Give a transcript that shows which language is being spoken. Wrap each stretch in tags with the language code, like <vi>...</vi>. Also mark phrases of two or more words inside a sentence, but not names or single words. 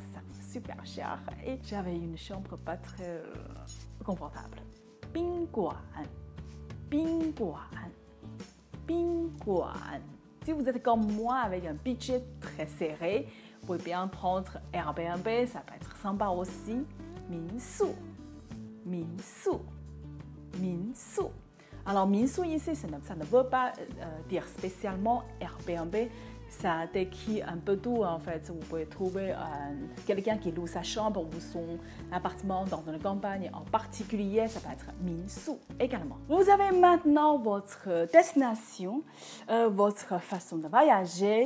<fr>Ça coûte super cher et j'avais une chambre pas très confortable. 宾馆. Si vous êtes comme moi avec un budget très serré, vous pouvez bien prendre Airbnb, ça peut être sympa aussi. 民宿. Alors, 民宿 ici, ça ne veut pas dire spécialement Airbnb. Ça décrit un peu tout en fait. Vous pouvez trouver quelqu'un qui loue sa chambre ou son appartement dans une campagne en particulier. Ça peut être 民宿 également. Vous avez maintenant votre destination, votre façon de voyager.</fr>